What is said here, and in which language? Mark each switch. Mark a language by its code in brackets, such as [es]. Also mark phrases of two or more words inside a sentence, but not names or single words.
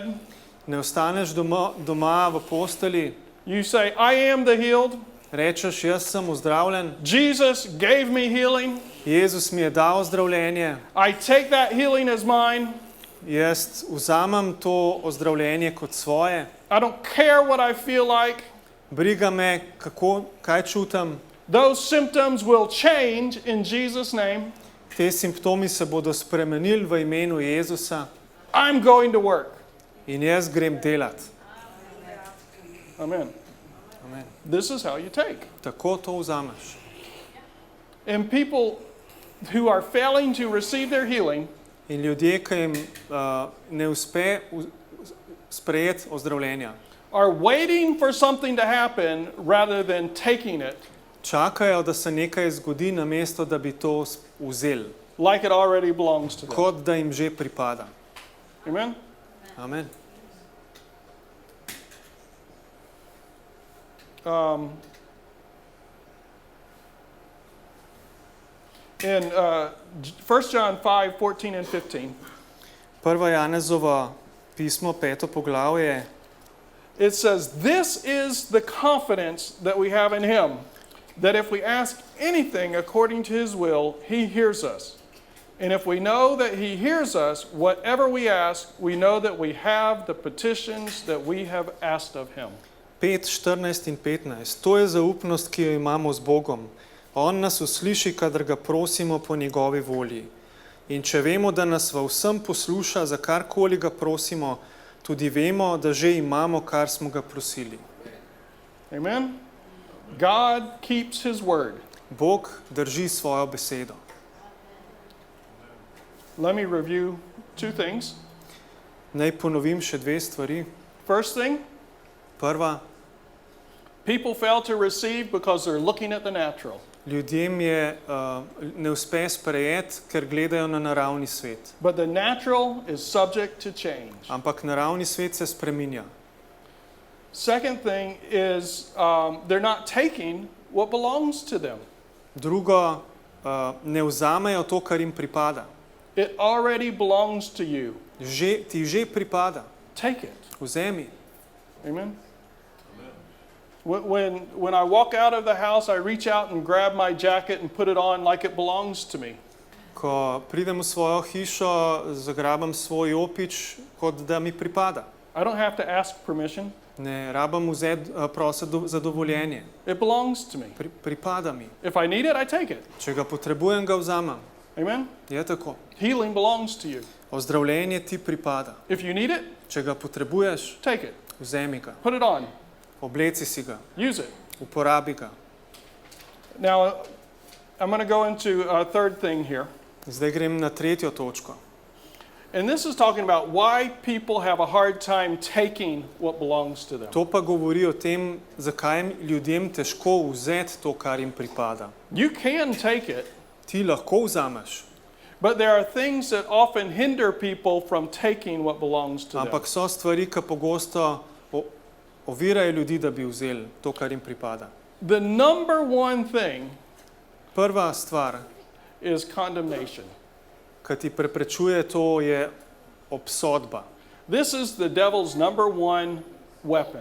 [sl] Ne ostaneš doma v posteli, [en] You say, "I am the healed. [sl] rečeš, jaz sem ozdravljen, [en] Jesus gave me healing. [sl] Jezus mi je dal ozdravljenje, [en] I take that healing as mine. [sl] jaz vzamem to ozdravljenje kot svoje, [en] I don't care what I feel like. [sl] briga me, kaj čutim, [en] Those symptoms will change in Jesus' name. [sl] te simptomi se bodo spremenili v imenu Jezusa [en] I'm going to work." [sl] in jaz grem delat. Amen. Amen. [en] This is how you take. [sl] Tako to vzameš. [en] And people who are failing to receive their healing [sl] In ljudje, ki jim ne uspe sprejeti ozdravljenja, [en] are waiting for something to happen rather than taking it [sl] čakajo, da se nekaj zgodi, namesto da bi to vzeli, [en] like it already belongs to them. [sl] kot da jim že pripada. Amen? Amen. [en] In 1 John 5, 14 and 15, [sl] 1. Janezova pismo, 5. poglavje, [en] it says, "This is the confidence that we have in him, that if we ask anything according to his will, he hears us. And if we know that he hears us, whatever we ask, we know that we have the petitions that we have asked of him." [sl] 5, 14 in 15. To je zaupnost, ki jo imamo z Bogom. On nas usliši, kadar ga prosimo po njegovi volji. In če vemo, da nas v vsem posluša, za karkoli ga prosimo, tudi vemo, da že imamo, kar smo ga prosili. [en] Amen? God keeps his word. [sl] Bog drži svojo besedo. [en] Let me review two things. [sl] Naj ponovim še dve stvari. [en] First thing, [sl] Prva, [en] people fail to receive because they're looking at the natural. [sl] ljudem je ne uspe sprejeti, ker gledajo na naravni svet. [en] But the natural is subject to change. [sl] Ampak naravni svet se spreminja. [en] Second thing is they're not taking what belongs to them. [sl] Drugo, ne vzamejo to, kar jim pripada. [en] It already belongs to you. [sl] Ti že pripada. [en] Take it. [sl] Vzemi. [en] Amen? When I walk out of the house, I reach out and grab my jacket and put it on like it belongs to me. [sl] Ko pridem v svojo hišo, zagrabam svoj jopič, kot da mi pripada. [en] I don't have to ask permission. [sl] Ne rabim prositi za dovoljenje. [en] It belongs to me. [sl] Pripada mi. [en] If I need it, I take it. [sl] Če ga potrebujem, ga vzamem. [en] Amen? [sl] Je tako. [en] Healing belongs to you. [sl] Ozdravljenje ti pripada. [en] If you need it, [sl] Če ga potrebuješ, [en] take it. [sl] vzemi ga. [en] Put it on. [sl] Obleci si ga. [en] Use it. [sl] Uporabi ga. [en] Now, I'm going to go into a third thing here. [sl] Zdaj grem na tretjo točko. [en] And this is talking about why people have a hard time taking what belongs to them. [sl] To pa govori o tem, zakaj ljudem težko vzeti to, kar jim pripada. [en] You can take it, [sl] Ti lahko vzameš, [en] but there are things that often hinder people from taking what belongs to them. [sl] ampak so stvari, ki pogosto ovirajo ljudi, da bi vzeli to, kar jim pripada. [en] The number one thing [sl] Prva stvar, [en] is condemnation. [sl] ki ti preprečuje to, je obsodba. [en] This is the devil's number one weapon.